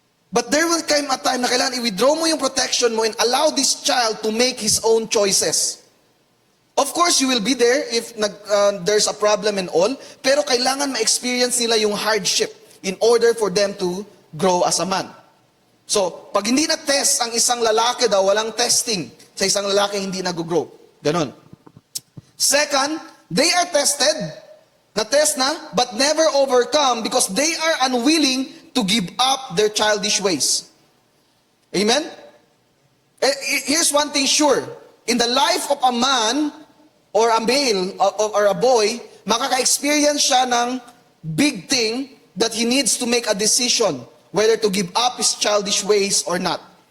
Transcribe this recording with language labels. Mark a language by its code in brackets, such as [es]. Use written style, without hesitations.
[en] But there will come a time [tl] na kailangan i-withdraw mo yung protection mo [en] and allow this child to make his own choices. Of course, you will be there if there's a problem and all, [tl] pero kailangan ma-experience nila yung hardship [en] in order for them to grow as a man. [tl] So, pag hindi na-test ang isang lalaki daw, walang testing sa isang lalaki hindi nag-grow. [en] Ganon. Second, they are tested. Na-test na, but never overcome because they are unwilling to give up their childish ways. Amen? Here's one thing sure. In the life of a man, or a male, or a boy, [tl] makaka-experience siya ng [en] big thing that he needs to make a decision whether to give up his childish ways or not.